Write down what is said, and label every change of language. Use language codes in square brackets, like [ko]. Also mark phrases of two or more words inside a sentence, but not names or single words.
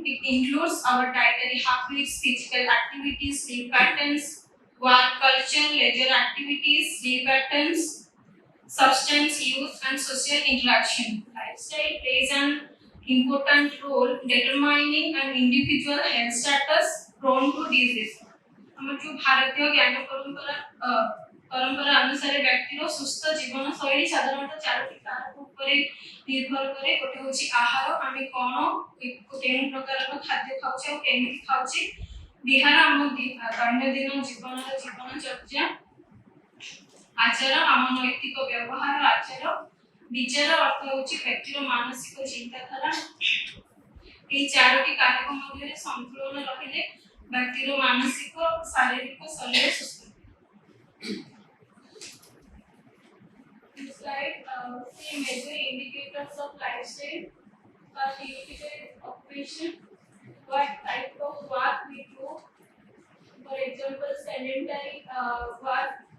[en] It includes our dietary habits, physical activities, sleep patterns, work culture, leisure activities, sleep patterns, substance use, and social interaction. Lifestyle plays an important role determining an individual health status prone to disease. [or] ଆମର ଯୋଉ ଭାରତୀୟ ଜ୍ଞାନ ପରମ୍ପରା ଅନୁସାରେ ବ୍ୟକ୍ତିର ସୁସ୍ଥ ଜୀବନ ଶୈଳୀ ସାଧାରଣତଃ ଚାରୋଟି କାରକ ଉପରେ ନିର୍ଭର କରେ। ଗୋଟେ ହେଉଛି ଆହାର, ଆମେ କ'ଣ କେଉଁ ପ୍ରକାରର ଖାଦ୍ୟ ଖାଉଛେ ଆଉ କେମିତି ଖାଉଛେ। ବିହାର, ଆମ ଦୈନନ୍ଦିନ ଜୀବନର ଜୀବନଚର୍ଯ୍ୟା। ଆଚାର, ଆମ ନୈତିକ ବ୍ୟବହାର ଆଚାର। ବିଚାର ଅର୍ଥ ହେଉଛି ବ୍ୟକ୍ତିର ମାନସିକ ଚିନ୍ତାଧାରା। এই চাରୋଟି କାରକ ମଧ୍ୟରେ ସନ୍ତୁଳନ ରହିଲେ ବ୍ୟକ୍ତିର ମାନସିକ, ଶାରୀରିକ, ଶରୀର ସୁସ୍ଥ। [en] This slide see major indicators of lifestyle. First indicator is occupation. What type of work we do? For example, sedentary work.